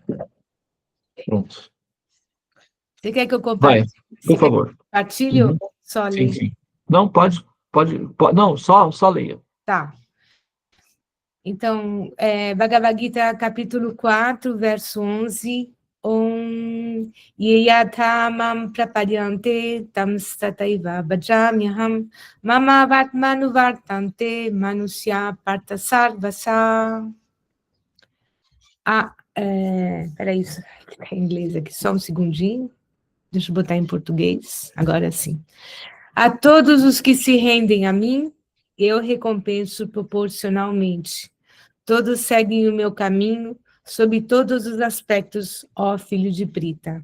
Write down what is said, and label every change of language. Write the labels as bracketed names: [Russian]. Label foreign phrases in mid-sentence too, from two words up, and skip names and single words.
[Portuguese] Pronto. Você quer que eu compartilhe? Vai, por favor. Compartilhe ou só leia? Sim. Não, pode. Não, só leia. Tá. Então, Bhagavad Gita, capítulo 4, verso 11. [Sanskrit] ॐ ये यथा मां प्रपद्यन्ते तांस्तथैव भजाम्यहम् मम वर्त्मानुवर्तन्ते मनुष्याः पार्थ सर्वशः. [Portuguese] Peraí, isso está em inglês aqui, só um segundinho. Deixa eu botar em português, agora sim. A todos os que se rendem a mim, eu recompenso proporcionalmente. Todos seguem o meu caminho, sob todos os aspectos, ó filho de Prita.